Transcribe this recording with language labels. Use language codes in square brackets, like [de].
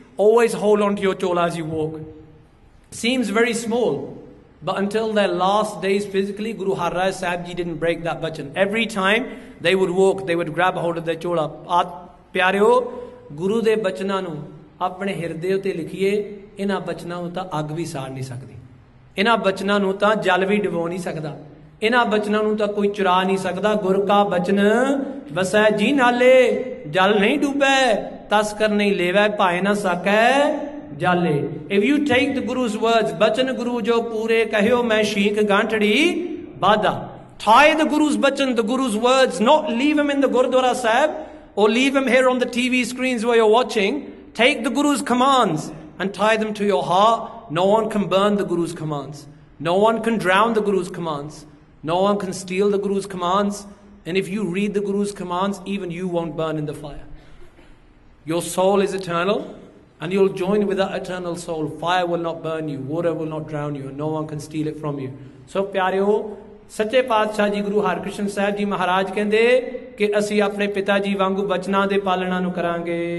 [en] Always hold on to your chola as you walk. Seems very small, but until their last days physically, Guru Har Rai Sahib Ji didn't break that bachan. Every time they would walk, they would grab hold of their chola. [pa] ਪਿਆਰਿਓ, ਗੁਰੂ ਦੇ ਬਚਨਾਂ ਨੂੰ ਆਪਣੇ ਹਿਰਦੇ ਉੱਤੇ ਲਿਖੀਏ। ਇਹਨਾਂ ਬਚਨਾਂ ਨੂੰ ਤਾਂ ਅੱਗ ਵੀ ਸਾੜ ਨਹੀਂ ਸਕਦੀ, ਇਹਨਾਂ ਬਚਨਾਂ ਨੂੰ ਤਾਂ ਜਲ ਵੀ ਡੁਬੋ ਨਹੀਂ ਸਕਦਾ, ਇਹਨਾਂ ਬਚਨਾਂ ਨੂੰ ਤਾਂ ਕੋਈ ਚੁਰਾ ਨਹੀਂ ਸਕਦਾ। ਗੁਰ ਕਾ ਬਚਨ ਵਸੈ ਜੀ ਨਾਲੇ, ਜਲ ਨਹੀਂ ਡੁੱਬੈ ਤਸਕਰ ਨਹੀਂ ਲੇਵੈ, ਭਾਏ ਨਾ ਸਕੈ ਜਾਲੇ। [en] If you take the Guru's words, [pa] ਬਚਨ ਗੁਰੂ ਜੋ ਪੂਰੇ ਕਹਿਓ ਮੈਂ chic ਗਾਂਠੜੀ ਬਾਦਾ। [en] Tie the Guru's bachan, the Guru's words, not leave him in the Gurdwara Sahib or leave him here on the TV screens where you're watching. Take the Guru's commands and tie them to your heart. No one can burn the Guru's commands. No one can drown the Guru's commands. No one can steal the Guru's commands. And if you read the Guru's commands, even you won't burn in the fire. Your soul is eternal, and you'll join with that eternal soul. Fire will not burn you, water will not drown you, and no one can steal it from you. [pa] So ਪਿਆਰਿਓ, ਸੱਚੇ ਪਾਤਸ਼ਾਹ ਜੀ ਗੁਰੂ ਹਰਕ੍ਰਿਸ਼ਨ ਸਾਹਿਬ ਜੀ ਮਹਾਰਾਜ ਕਹਿੰਦੇ ਕਿ ਅਸੀਂ ਆਪਣੇ ਪਿਤਾ ਜੀ ਵਾਂਗੂ ਬਚਨਾਂ ਦੇ ਪਾਲਣਾ ਨੂੰ ਕਰਾਂਗੇ।